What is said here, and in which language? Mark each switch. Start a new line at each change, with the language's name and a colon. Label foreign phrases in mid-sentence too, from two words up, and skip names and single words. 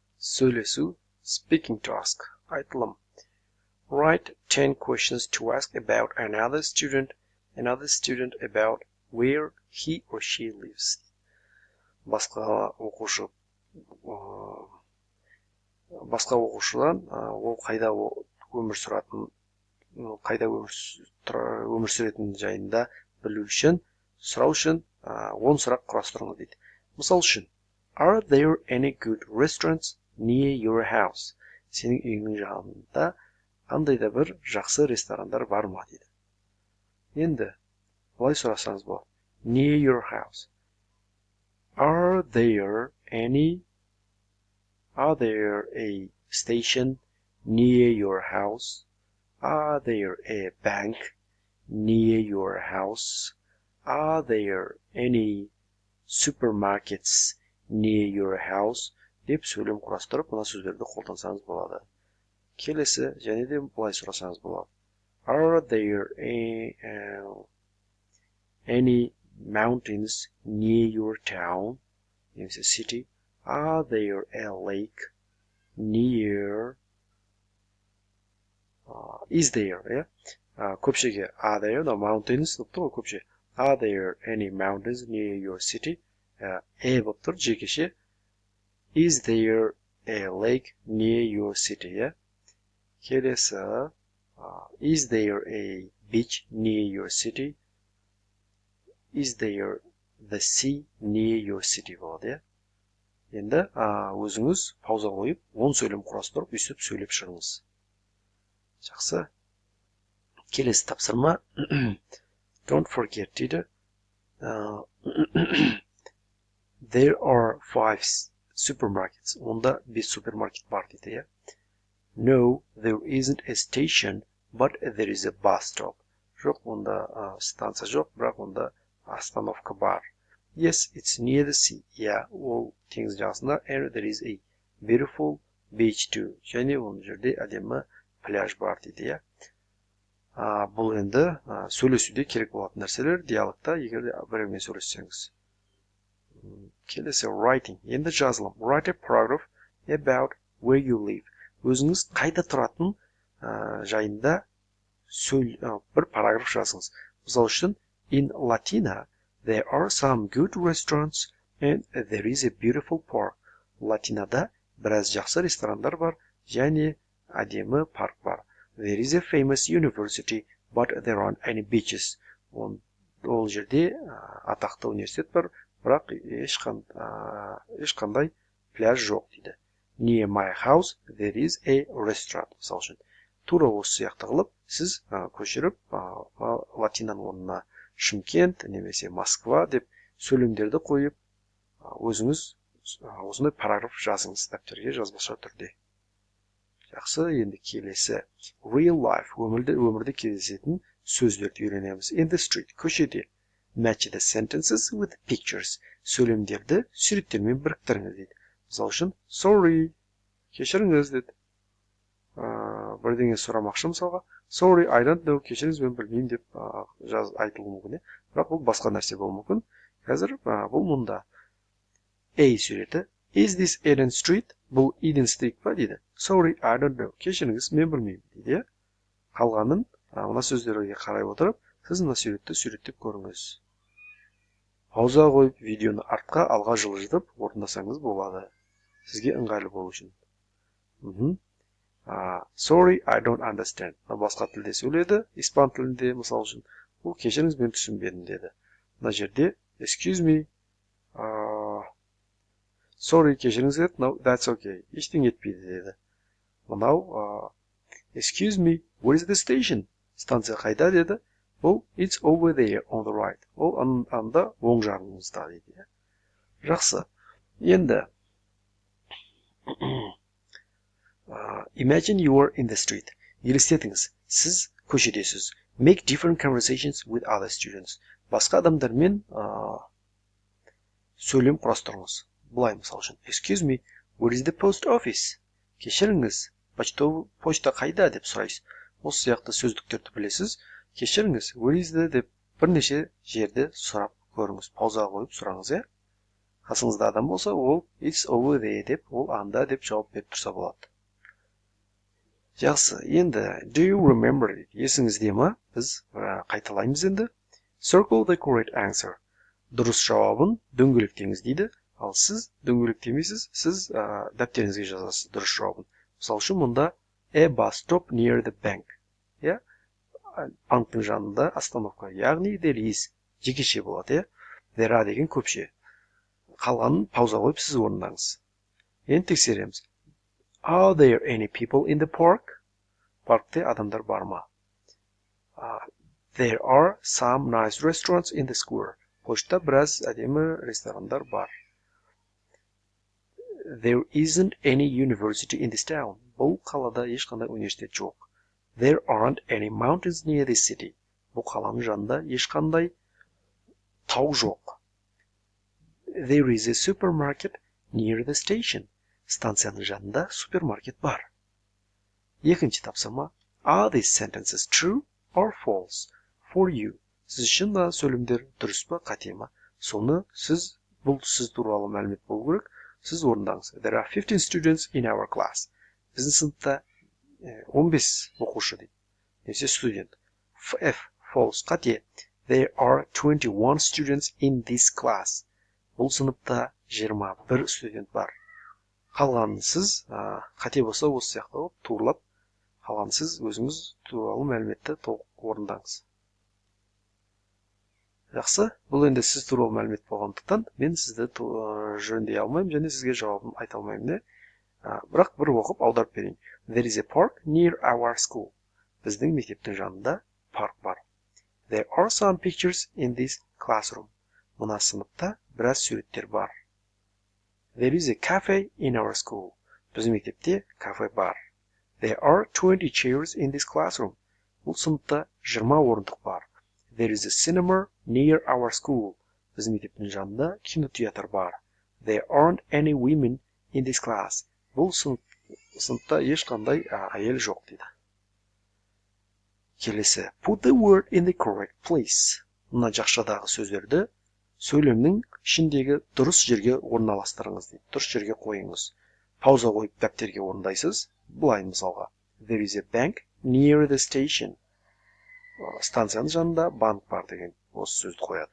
Kazakh: Сөйлесу,
English: speaking task,
Kazakh: айтылым.
English: Write 10 questions to ask about another student about where he or she lives.
Kazakh: Басқа оқушыдан ол қайда өмір сүретіні жайында білу үшін, сұрау үшін 10 сұрақ құрастырыңыз дейді. Мысал үшін,
English: are there any good restaurants near your house?
Kazakh: Сенің үйіңнің жанында қандай да бір жақсы ресторандар бар ма дейді. Енді былай сұрасаңыз болады.
English: Near your house. Are there a station near your house? Are there a bank near your house? Are there any supermarkets near your house?
Kazakh: Деп сөйлем құрастырып, мына сөздерді қолдансаңыз болады. Келесі, және де былай сұрасаңыз болады.
English: Are there any mountains near your town? Немесе city. Are there a lake near? Is there? Yeah? Көпшеге are there the mountains? Көпше. Are there any mountains near your city?
Kazakh: Болып тұр, жекеше.
English: Is there a lake near your city?
Kazakh: Yeah? Келесі.
English: Is there a beach near your city? Is there the sea near your city?
Kazakh: болады, иә? Енді өзіңіз пауза қойып, 10 сөйлем құрастырып, өйстіп сөйлеп шығыңыз. Жақсы. Келесі тапсырма.
English: Don't forget дейді. There are 5 supermarkets.
Kazakh: Онда 5 супермаркет бар дейді, иә?
English: No, there isn't a station, but there is a bus stop.
Kazakh: Жоқ, онда станция жоқ, бірақ онда остановка бар.
English: Yes, it's near the sea. Yeah,
Kazakh: ол теңіз жағасында.
English: And there is a beautiful beach too.
Kazakh: Және ол жерде әдемі пляж бар дейді, иә? Бұл енді сөйлесуде керек болатын нәрселер, диалогта, егер де біреумен сөйлессеңіз. Келесі writing. Енді жазылым.
English: Write a paragraph about where you live.
Kazakh: Өзіңіз қайда тұратын жайында бір параграф жазыңыз. Мысал үшін,
English: in Latina, there are some good restaurants and there is a beautiful park.
Kazakh: Латинада біраз жақсы ресторандар бар, және әдемі парк бар.
English: There is a famous university, but there aren't any beaches.
Kazakh: Ол жерде атақты университет бар, бірақ ешқандай пляж жоқ дейді.
English: Near my house, there is a restaurant.
Kazakh: Мысал үшін, тура осы сияқты қылып, сіз көшіріп Латинаның орнына Шымкент немесе Москва деп сөйлемдерді қойып, өзіңіз осындай параграф жазыңыз дәптерге жазбаша түрде. Жақсы, енді келесі.
English: Real life,
Kazakh: өмірде кездесетін сөздерді үйренеміз.
English: In the street, көшеде. Match the sentences with pictures.
Kazakh: Сөйлемдерді суреттермен біріктіріңіз дейді. Мысал үшін, sorry, кешіріңіз дейді. Бірдеңе сұрамақшы мысалға.
English: Sorry, I don't know,
Kazakh: кешіріңіз, мен білмеймін деп айтылуы мүмкін. Бірақ бұл басқа нәрсе болуы мүмкін. Қазір бұл мұнда. A суреті.
English: Is this Eden Street?
Kazakh: Бұл Eden Street па дейді.
English: Sorry, I don't know,
Kazakh: кешіріңіз, мен білмеймін дейді. Қалғанын мына сөздерге қарай отырып, сіз мына суретті суреттеп көріңіз. Пауза қойып, видеоны артқа алға жылжытып орындасаңыз болады. Сізге ыңғайлы болу үшін.
English: Sorry, I don't understand.
Kazakh: Басқа тілде сөйледі, испан тілінде мысал үшін. Бұл кешіріңіз, мен түсінбедім деді. Мына жерде
English: excuse me. Sorry,
Kazakh: кешіріңіз деді.
English: No, that's okay.
Kazakh: Ештеңе етпейді деді. Мынау
English: excuse me, where is the station?
Kazakh: Станция қайда деді. Бұл
English: it's over there on the right.
Kazakh: Ол анда оң жағыңызда дейді. Жақсы. Енді
English: imagine you are in the street.
Kazakh: Елестетіңіз, сіз көшедесіз.
English: Make different conversations with other students.
Kazakh: Басқа адамдармен сөйлем құрастырыңыз. Былай мысал үшін.
English: Excuse me, where is the post office?
Kazakh: Кешіріңіз, почта қайда деп сұрайсыз. Осы сияқты сөздіктерді білесіз. Кешіріңіз,
English: where is the
Kazakh: деп бірнеше жерде сұрап көріңіз. Пауза қойып сұраңыз, иә? қасыңызда адам болса, ол
English: it's over there
Kazakh: деп, ол анда деп жауап беріп тұрса болады. Жақсы, енді
English: do you remember it?
Kazakh: Есіңізде ма? Біз қайталаймыз енді. Circle the correct answer. Дұрыс жауабын дөңгелектеңіз дейді. Ал сіз дөңгелектемейсіз, сіз дәптеріңізге жазасыз дұрыс жауабын. Мысалы үшін мұнда
English: a bus stop near the bank.
Kazakh: Я? Банктың жанында остановка. Яғни
English: there is
Kazakh: жекеше болады, я?
English: There are
Kazakh: деген көпше. Қалғанын пауза қойып сіз орындаңыз. Енді тексереміз.
English: Are there any people in the park?
Kazakh: Паркте адамдар бар ма?
English: There are some nice restaurants in the square.
Kazakh: Пошта біраз әдемі ресторандар бар.
English: There isn't any university in this town.
Kazakh: Бұл қалада ешқандай университет жоқ.
English: There aren't any mountains near this city.
Kazakh: Бұл қаланың жанында ешқандай тау жоқ.
English: There is a supermarket near the station.
Kazakh: Станцияның жанында супермаркет бар. Екінші тапсырма.
English: Are these sentences true or false for you?
Kazakh: Сіз үшін мына сөйлемдер дұрыс па, қате ма? Соны бұл сіз туралы мәлімет болу керек. Сіз орындаңыз.
English: There are 15 students in our class.
Kazakh: Біздің сыныпта 15 оқушы дейді. Немесе студент. F. False. Қате.
English: There are 21 students in this class.
Kazakh: Бұл сыныпта 21 студент бар. Қалғанын сіз қате болса осы сияқты турлап, қалғанын сіз өзіңіз туралы мәліметті толық орындаңыз. Жақсы, бұл енді сіз туралы мәлімет болғандықтан мен сізді жөндей алмаймын және сізге жауабын айта алмаймын. Бірақ бір оқып аударып берейін.
English: There is a park near our school.
Kazakh: Біздің мектептің жанында парк бар.
English: There are some pictures in this classroom.
Kazakh: Мына сыныпта біраз суреттер бар.
English: There is a cafe in our school.
Kazakh: Біздің мектепте кафе бар.
English: There are 20 chairs in this classroom.
Kazakh: Бұл сыныпта 20 орындық бар.
English: There is a cinema near our school.
Kazakh: Біздің мектептің жанында кинотеатр бар.
English: There aren't any women in this class.
Kazakh: Бұл сыныпта ешқандай әйел жоқ дейді. Келесі.
English: Put the word in the correct place.
Kazakh: Мына жақшадағы сөздерді сөйлемнің ішіндегі дұрыс жерге орналастырыңыз дейді. Дұрыс жерге қойыңыз. Пауза қойып дәптерге орындайсыз. Былай мысалға.
English: There is a bank near the station.
Kazakh: Станцияның жанында банк бар деген осы сөзді қояды.